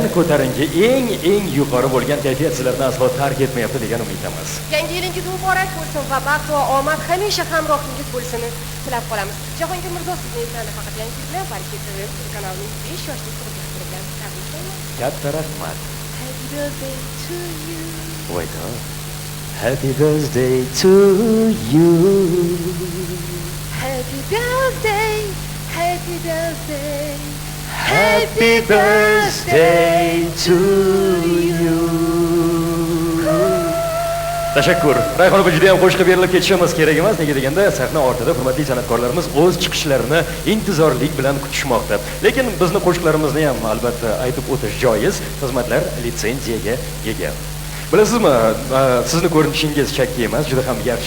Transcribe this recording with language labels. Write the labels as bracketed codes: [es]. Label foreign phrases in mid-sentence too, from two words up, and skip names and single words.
[uz] Ko'tarinki eng yuqori bo'lgan kayfiyat sizlarni aslo tark etmayapti degan umiddamiz. Yangi yilingiz muborak bo'lsin va baxt va omad hamisha hamrohingiz bo'lsin tilab qolamiz. Jahongir Mirzo sizni eslandi faqat yangi yil bilan, balki TV kanalining 5 yoshli tug'ilgan bilan tabriklayman. Katta rahmat. [en] Happy birthday to you. Voydo. Happy birthday to you. Happy birthday. Happy birthday. Happy birthday to you. [uz] Tashakkur. Rayhon opa juda ham qo'shiqqa berilib ketishimiz kerak emas. Nega deganda sahna ortida hurmatli san'atkorlarimiz o'z chiqishlarini intizorlik bilan kutishmoqda. Lekin bizni qo'shiqlarimizni ham albatta aytib o'tish joiz. Xizmatlar litsenziyaga ega. Bilasizmi, sizni ko'rinishingiz chakki emas, juda ham yaxshi.